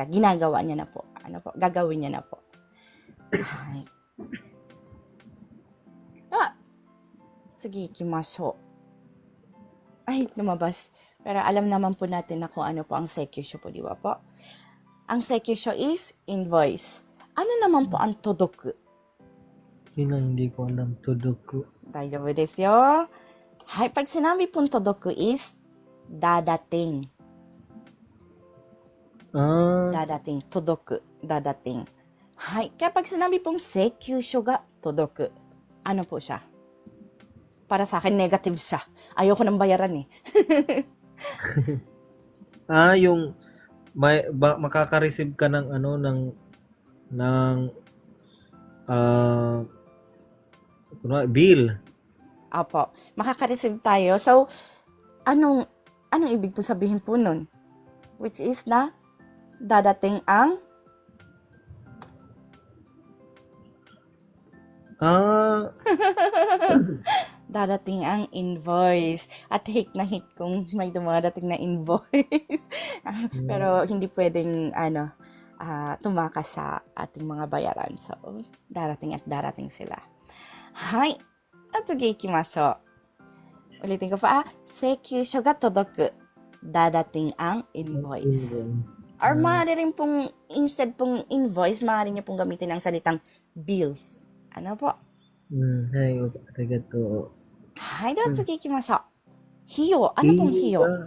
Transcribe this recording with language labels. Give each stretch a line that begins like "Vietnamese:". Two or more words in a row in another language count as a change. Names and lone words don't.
Filipino: Ginagawa niya na po. Gagawin niya na po. Sige, ikimashou. Lumabas. Pero alam naman po natin na kung ano po ang sekyusho po, di ba po? Ang sekyusho is invoice. Ano naman po ang todoku? Yun ang hindi ko alam, todoku.
Japanese: 大丈夫ですよ.
Filipino: Pag sinabi pong todoku is dadating. Dadating, todoku, dadating. Kaya pag sinabi pong
Japanese: 請求書が届く,
Filipino: ano po siya? Para sa akin, negative siya. Ayoko nang bayaran eh. Yung makaka-receive ka ng bill. Apo, makaka-receive tayo. So, anong ibig po sabihin po nun? Which is na dadating ang dadating ang invoice. At hate na hate kung may dumadating na invoice. Pero hindi pwedeng tumakas sa ating mga bayaran. So, darating at darating sila.
Japanese: じゃ次 行きましょう.
Filipino: Ulitin ko pa.
Japanese: 請求書が届く.
Filipino: Dadating ang invoice. Or maaari rin pong, instead pong invoice, maaari niyo pong gamitin ang salitang bills. Ano po? Arigato.
Japanese: では次行きましょう.
Filipino: Hiyo. Ano pong hiyo?